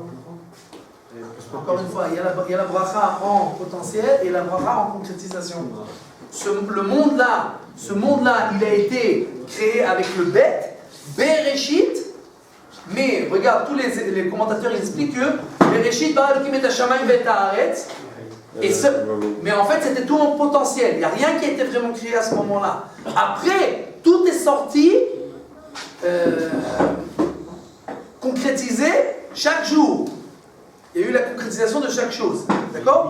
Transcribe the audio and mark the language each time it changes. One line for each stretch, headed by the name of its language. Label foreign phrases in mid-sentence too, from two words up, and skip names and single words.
French: Encore une fois, il y a la bracha en potentiel et la bracha en concrétisation. Le monde-là, il a été créé avec le bet, Bereshit, mais regarde, tous les commentateurs ils expliquent que
Hebrew: Bereshit bara Elokim et Hashamayim v'et haaretz,
French: mais en fait c'était tout en potentiel, il n'y a rien qui a été vraiment créé à ce moment-là. Après, tout est sorti, concrétisé chaque jour. Il y a eu la concrétisation de chaque chose, d'accord?